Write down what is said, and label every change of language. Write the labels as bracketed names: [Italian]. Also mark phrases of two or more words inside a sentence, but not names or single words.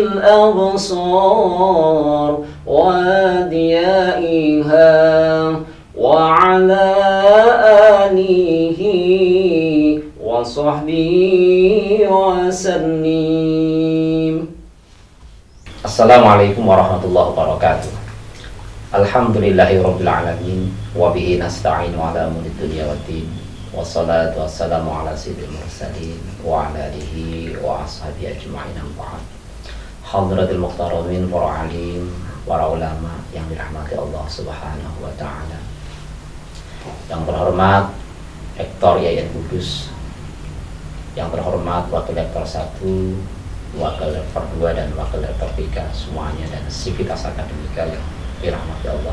[Arabic] الأبصار وأديائها وعلى آله وصحبه وسلم. السلام عليكم ورحمة الله وبركاته. الحمد لله رب العالمين وبه نستعين على أمور الدنيا والدين. والصلاة والسلام على سيد المرسلين وعلى آله وأصحابه أجمعين. حضرات المحترمين, [Indonesian] para alim, para ulama yang dirahmati [Arabic] الله سبحانه وتعالى. [Indonesian] Yang terhormat Rektor IAIN Kudus, yang terhormat Wakil Rektor 1, Wakil Rektor 2 dan Wakil Rektor 3 semuanya, dan Sivitas Akademika yang dirahmati Allah.